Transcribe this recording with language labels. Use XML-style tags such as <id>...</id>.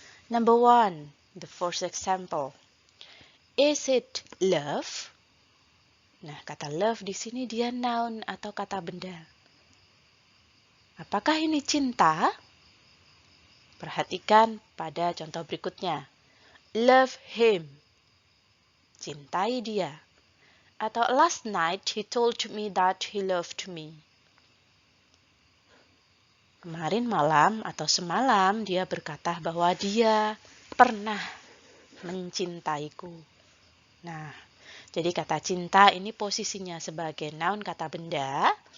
<en>Number 1, the first example. Is it love?</en> <id>Nah, kata love di sini dia noun atau kata benda. Apakah ini cinta? Perhatikan pada contoh berikutnya.</id> <en>Love him.</en> <id>Cintai dia.</id> <en>Atau last night he told me that he loved me.</en> <id>Kemarin malam atau semalam dia berkata bahwa dia pernah mencintaiku. Nah, jadi kata cinta ini posisinya sebagai noun kata benda.</id>